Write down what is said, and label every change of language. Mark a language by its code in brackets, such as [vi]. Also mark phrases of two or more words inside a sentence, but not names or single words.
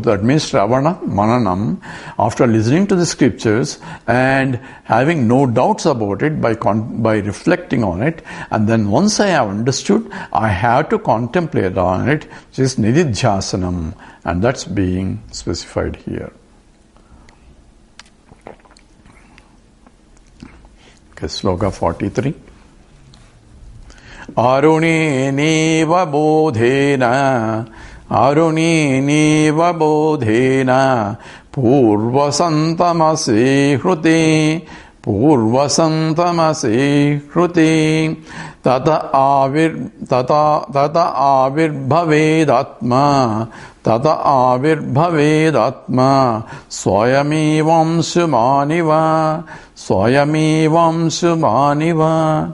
[en] That means [sa] Ravana Mananam, [en] after listening to the scriptures and having no doubts about it by reflecting on it. And then once I have understood, I have to contemplate on it, which is Nididhyasanam. And that's being specified here. Okay, Sloka 43. [sa] Arunineva bodhena purvasantamasi hruti tata avirbhavedatma swayamivam sumaniva.